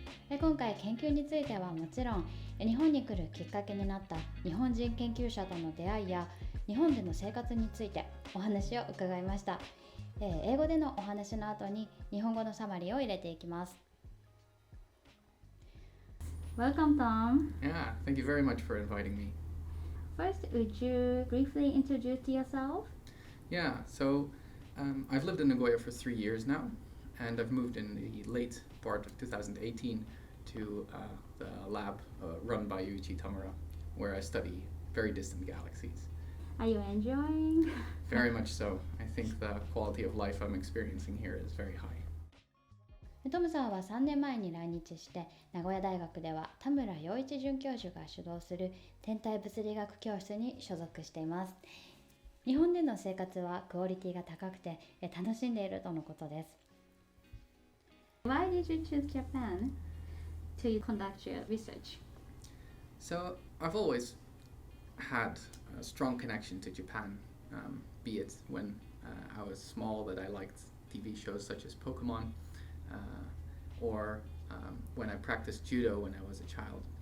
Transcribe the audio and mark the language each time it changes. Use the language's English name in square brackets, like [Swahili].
[Japanese] 今回研究についてはもちろん日本に来るきっかけになった日本人研究者との出会いや日本での生活についてお話を伺いました。英語でのお話の後に日本語のサマリーを入れていきます。 [English] Welcome, Tom. Yeah, thank you very much for inviting me. First, would you briefly introduce yourself? Yeah, so I've lived in Nagoya for 3 years now, and I've moved in the late part of 2018 to the lab run by Yuichi Tamura, where I study very distant galaxies. Are you enjoying? Very much so. I think the quality of life I'm experiencing here is very high. [Japanese] トムさんは3年前に来日して名古屋大学では田村陽一准教授が主導する天体物理学教室に所属しています。日本での生活はクオリティが高くて楽しんでいるとのことです。 [English] Why did you choose Japan to conduct your research? So I've always had a strong connection to Japan, be it when I was small that I liked TV shows such as Pokemon, or when I practiced judo when I was a child.